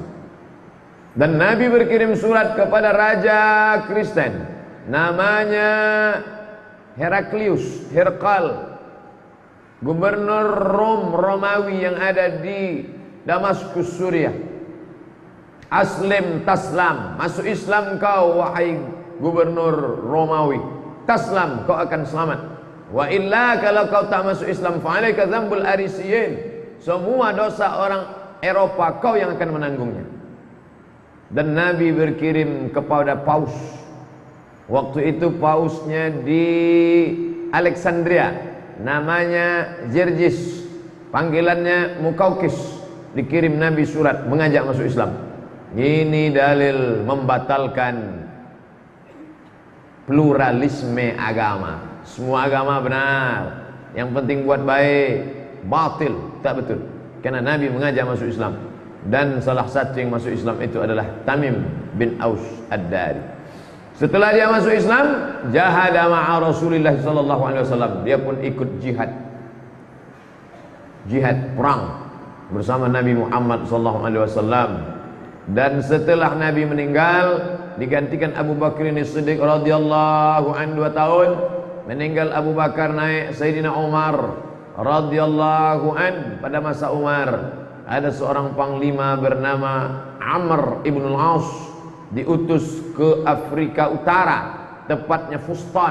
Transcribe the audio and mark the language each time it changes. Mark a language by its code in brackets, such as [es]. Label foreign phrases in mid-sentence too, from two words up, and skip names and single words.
[id] Dan Nabi berkirim surat kepada raja Kristen namanya Heraklius, Herkal, gubernur Romawi yang ada di Damaskus, Suriah. [ar] Aslim taslam, [id] masuk Islam kau wahai gubernur Romawi. Taslam, kau akan selamat. [ar] Wa illa, [id] kalau kau tak masuk Islam, [ar] fa'alaika dzambul arisiyin, [id] semua dosa orang Eropa kau yang akan menanggungnya. Dan Nabi berkirim kepada paus. Waktu itu pausnya di Alexandria, namanya Gergis, panggilannya Mukaukis. Dikirim Nabi surat mengajak masuk Islam. Ini dalil membatalkan pluralisme agama. Semua agama benar, yang penting buat baik. Batil tak betul, karena Nabi mengajak masuk Islam. Dan salah satu yang masuk Islam itu adalah Tamim bin Aus Ad-Dari. Setelah dia masuk Islam, [ar] jahada ma'a Rasulullah sallallahu alaihi wasallam. [id] Dia pun ikut jihad perang bersama Nabi Muhammad [ar] sallallahu alaihi wasallam. [id] Dan setelah Nabi meninggal, digantikan Abu Bakar As-Siddiq [ar] radhiyallahu anhu [id] 2 tahun. Meninggal Abu Bakar, naik Sayyidina Umar [ar] radhiyallahu an. [id] Pada masa Umar ada seorang panglima bernama Amr ibn al-As, diutus ke Afrika Utara, tepatnya Fustat.